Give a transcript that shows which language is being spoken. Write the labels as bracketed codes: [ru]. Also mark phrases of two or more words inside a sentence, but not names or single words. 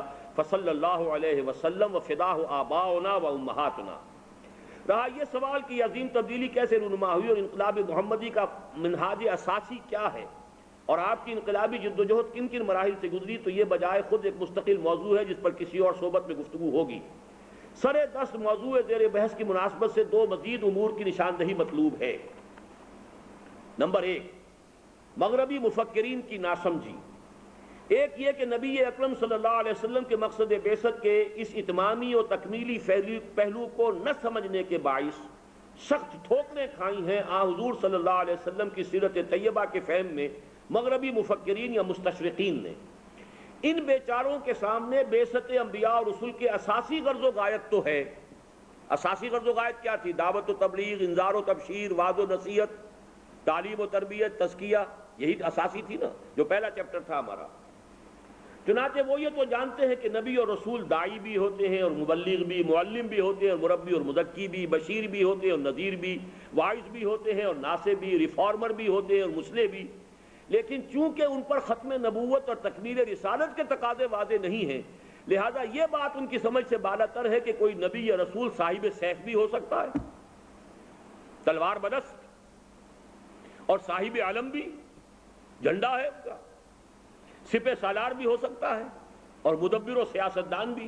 [ar] فصلی اللہ علیہ وسلم وفداہ آباؤنا و امہاتنا۔ [ur] رہا یہ سوال کہ یہ عظیم تبدیلی کیسے رونما ہوئی اور انقلاب محمدی کا منہاج اساسی کیا ہے اور آپ کی انقلابی جد و جہد کن کن مراحل سے گزری، تو یہ بجائے خود ایک مستقل موضوع ہے جس پر کسی اور صحبت میں گفتگو ہوگی۔ سر دست موضوع زیر بحث کی مناسبت سے 2 مزید امور کی نشاندہی مطلوب ہے۔ نمبر 1، مغربی مفکرین کی ناسمجھی۔ ایک یہ کہ نبی اکرم [ar] صلی اللہ علیہ وسلم [ur] کے مقصد بعثت کے اس اتمامی اور تکمیلی پہلو کو نہ سمجھنے کے باعث سخت ٹھوکریں کھائی ہیں حضور [ar] صلی اللہ علیہ وسلم [ur] کی سیرت طیبہ کے فہم میں مغربی مفکرین یا مستشرقین نے۔ ان بیچاروں کے سامنے بعثت انبیاء اور رسول کے اساسی غرض و غایت تو ہے۔ اساسی غرض و غایت کیا تھی؟ دعوت و تبلیغ، انذار و تبشیر، وعظ و نصیحت، تعلیم و تربیت، تزکیہ، یہی اساسی تھی نا، جو پہلا چیپٹر تھا ہمارا۔ چنانچہ وہ یہ تو جانتے ہیں کہ نبی اور رسول داعی بھی ہوتے ہیں اور مبلغ بھی، معلم بھی ہوتے ہیں اور مربی اور مزکی بھی، بشیر بھی ہوتے ہیں اور نذیر بھی، واعظ بھی ہوتے ہیں اور ناصح بھی، ریفارمر بھی ہوتے ہیں اور مصلح بھی، لیکن چونکہ ان پر ختم نبوت اور تکمیل رسالت کے تقاضے واضح نہیں ہیں، لہذا یہ بات ان کی سمجھ سے بالاتر ہے کہ کوئی نبی یا رسول صاحب سیف بھی ہو سکتا ہے، تلوار بدست، اور صاحب علم بھی، جھنڈا ہے ان کا، سپہ سالار بھی ہو سکتا ہے اور مدبر و سیاستدان بھی۔